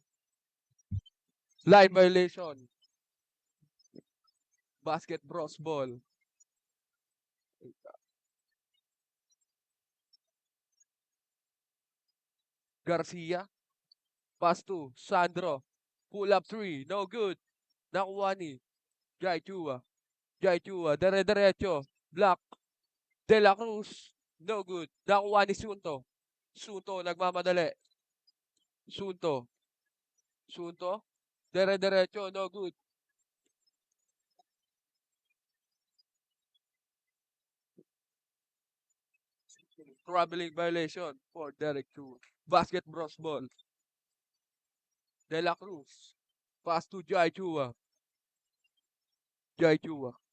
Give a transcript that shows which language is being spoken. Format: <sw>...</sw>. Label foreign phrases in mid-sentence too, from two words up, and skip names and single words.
<en>Line violation. Basket Bros ball. Garcia. Pass to Sandro. Pull up three. No good.</en> <tl>Nakuha ni Jai Chua. Jai Chua. Dire-diretso. Block. De La Cruz.</tl> <en>No good.</en> <tl>Nakuha ni Sunto. Sunto. Nagmamadali. Sunto. Sunto.</tl> <en>Dire-diretso. No good. Traveling violation for Derek Chua. Basket Bros ball. De La Cruz. Pass to Jai Chua. Jai Chua.</en>